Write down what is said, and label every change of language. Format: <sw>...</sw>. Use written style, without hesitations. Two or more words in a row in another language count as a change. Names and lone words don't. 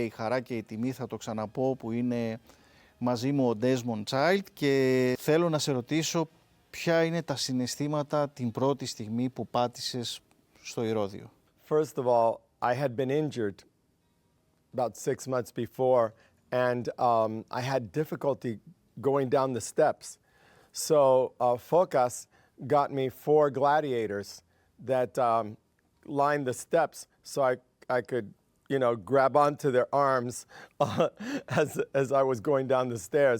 <el>η χαρά και η τιμή, θα το ξαναπώ, που είναι μαζί μου ο Desmond Child και θέλω να σε ρωτήσω ποια είναι τα συναισθήματα την πρώτη στιγμή που πάτησες στο ηρώδειο.</el> <en>First of all, I had been injured about 6 months before and I had difficulty going down the steps. So Fokas got me 4 gladiators that lined the steps so I could, you know, grab onto their arms as I was going down the stairs.</en>